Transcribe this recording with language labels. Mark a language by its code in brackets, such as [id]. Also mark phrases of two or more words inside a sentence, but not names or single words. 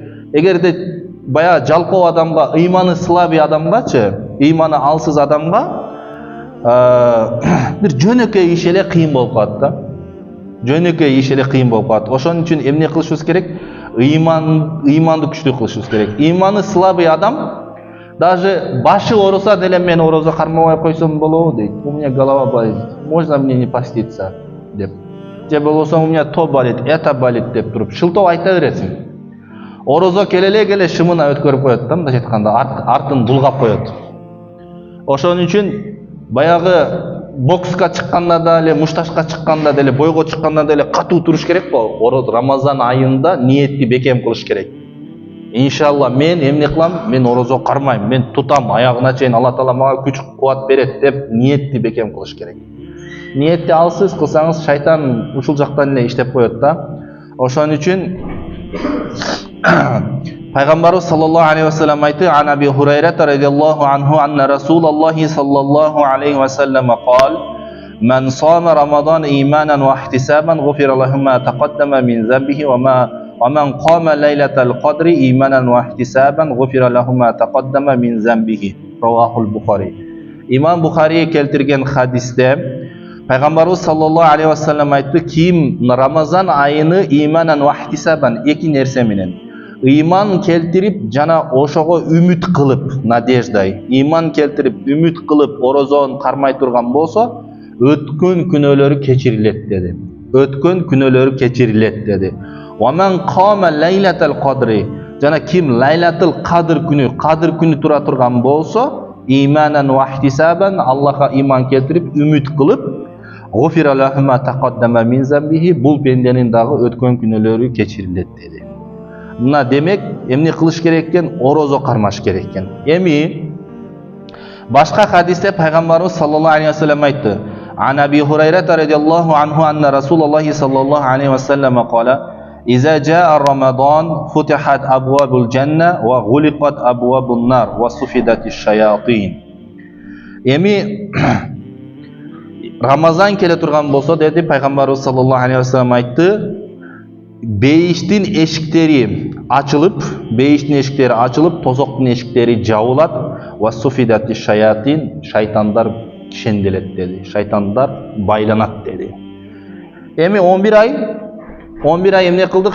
[ky] Эгерде бая жалкоо адамга, ыйманы слабый адамгачы, ыйманы алсыз адамга бир жөнөкөй иш эле кыйын болуп калат да. Жөнөкөй иш эле кыйын болуп калат. Ошон үчүн эмне кылышыбыз керек? Ыйманды күчтүү кылышыбыз керек. Ыйманы слабый адам даже башы ооруса деле мен орозо кармабай койсом болобу дейт. [ru] У меня голова болит, можно мне не поститься деп. [ky] Же болбосо [ru] у меня то болит, это болит [ky] деп туруп шылтоо айта бересиң. Орозо келе шымына өткөрүп коет да, мындайча айтканда артын булгап коет. Ошон үчүн баягы бокска чыкканда деле, мушташка чыкканда деле, бойго чыкканда деле катуу туруш керек го. Рамазан айында ниетти бекем кылыш керек. Иншалла мен эмне кылам? Мен орозо кармайм, мен тутам, аягына чейин Алла Таала мага күч кубат берет деп ниетти бекем кылыш керек. Ниетти алсыз кылсаңыз шайтан ушул жактан эле иштеп коет да. Ошон үчүн Пайгамбарыбыз [ar] صلى الله عليه وسلم قال: "عن أبي هريرة رضي الله عنه أن رسول الله صلى الله عليه وسلم قال: من صام رمضان إيمانا واحتسابا غفر له ما تقدم من ذنبه ومن قام ليلة القدر إيمانا واحتسابا غفر له ما تقدم من ذنبه." رواه البخاري. [ky] İmam Bukhari keltirген hadiste Пайгамбарыбыз [ar] صلى الله عليه وسلم [ky] айтты: "Ким Рамазан айыны [ar] إيمانا واحتسابا [ky] эки нерсе менен иман келтирип жана ошого үмүт кылып, надеждай, иман келтирип үмүт кылып орозон кармай турган болсо, өткөн күнөөлөрү кечирилет деди. Өткөн күнөөлөрү кечирилет деди. [ar] ومن قام ليلة القدر, [ky] жана ким лайлатыл кадр күнү тура турган болсо, [ar] إيمانا واحتسابا, [ky] Аллахка иман келтирип үмүт кылып, [ar] غفر له ما تقدم من ذنبه, [ky] бул пенденин дагы өткөн күнөөлөрү кечирилет деди. Мына демек эмне кылыш керек экен? Орозо кармаш керек экен. Эми башка хадисте Пайгамбарыбыз [ar] صلى الله عليه وسلم قال: "عن أبي هريرة رضي الله عنه أن رسول الله صلى الله عليه وسلم قال: إذا جاء رمضان فتحت أبواب الجنة وغلقت أبواب النار وصفدت الشياطين." [ky] Эми Рамазан келе турган болсо деди Пайгамбарыбыз [ar] صلى الله عليه وسلم [ky] айтты: бейиштин эшиктери ачылып, тозоктун эшиктери жабылат, [ar] وصفدت الشياطين, [ky] шайтандар кишенделет деди. Шайтандар байланат деди. Эми 11 ай эмне кылдык?